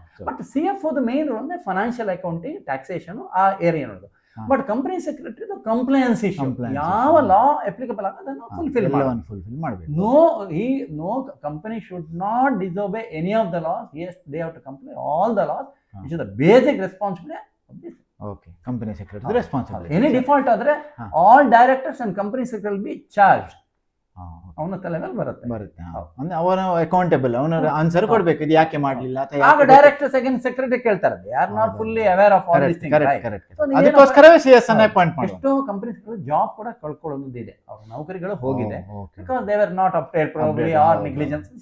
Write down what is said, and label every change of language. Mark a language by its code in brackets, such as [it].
[kn] But CFO main role ಅಂದ್ರೆ financial accounting, taxation ಆ area ನೋಡೋದು. But company secretary compliance issue, ಯಾವ ಲಾ applicable ಆಗೋದನ್ನು ಫುಲ್ಫಿಲ್ ಮಾಡಬೇಕು. [en] No company should not disobey any of the laws. They have to comply all the laws, which is the basic responsibility of this. Okay, company secretary responsibility. Any default ಆದರೆ all directors and company secretary will be charged. [kn] ಅವನ ತಲೆ ಮೇಲೆ ಬರುತ್ತೆ. ಅಂದ್ರೆ ಅವನ accountable, ಅವನ answer ಕೊಡಬೇಕು, ಇದು ಯಾಕೆ ಮಾಡಲಿಲ್ಲ ಅಂತ. ಆಗ ಡೈರೆಕ್ಟರ್ಸ್ ಅಗೇನ್ ಸೆಕ್ರೆಟರಿ ಕೇಳ್ತಾರೆ, [en] They are not fully aware of all this things. [kn] ಅದಕ್ಕೋಸ್ಕರವೇ CS ಅನ್ನು ಅಪಾಯಿಂಟ್ ಮಾಡಿ. ಎಷ್ಟೋ ಕಂಪನೀಸ್ಗಳು ಜಾಬ್ ಕೂಡ ಕಳ್ಕೊಳ್ಳೋದು ಇದೆ, ಅವ್ರ ನೌಕರಿಗಳು ಹೋಗಿದೆ, [en] Because they were not update probably or negligence.